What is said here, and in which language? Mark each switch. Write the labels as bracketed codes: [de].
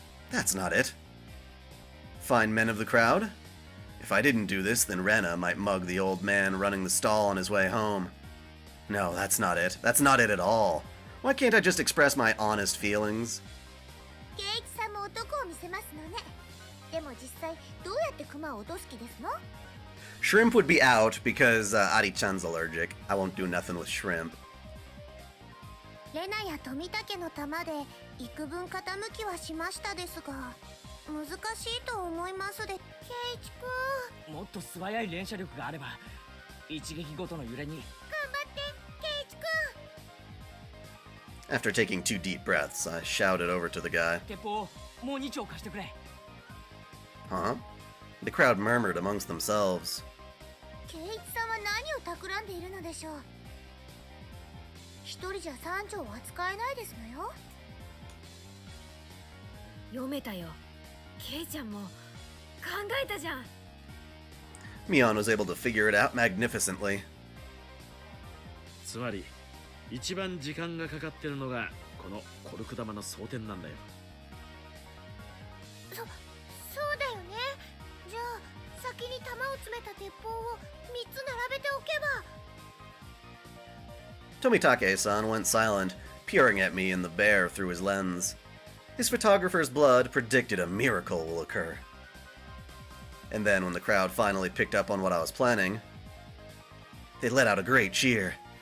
[en] That's not it. Fine men of the crowd. If I didn't do this, then Rena might mug the old man running the stall on his way home. No, that's not it. That's not it at all. Why can't I just express my honest feelings? [ja] ケイイチさんも男を見せますのね。でも実際どうやってクマを落とす気ですの？ [en] Shrimp would be out because Ari-chan's allergic. I won't do nothing with shrimp. [ja] レナや富武の玉で幾分傾きはしましたですが、難しいと思いますで。ケイイチくん、もっと素早い連射力があれば一撃ごとの揺れに。頑張ってケイイチくん。 [en] After taking 2 deep breaths, I shouted over to the guy. [ja] 鉄砲もう2丁貸してくれ。 [en] Huh? The crowd murmured amongst themselves. [ja] ケイイチさんは何を企んでいるのでしょう。一人じゃ3丁は使えないですのよ。読めたよ。ケイちゃんも考えたじゃん。 [en] Mion was able to figure it out magnificently. [ja] つまり一番時間がかかってるのがこのコルク玉の装填なんだよ。そうだよね。じゃあ先に弾を詰めた鉄砲を3つ並べておけば。 [en] Tomitake-san went silent, peering at me and the bear through his lens. His photographer's blood predicted a miracle will occur. And then when the crowd finally picked up on what I was planning, they let out a great cheer.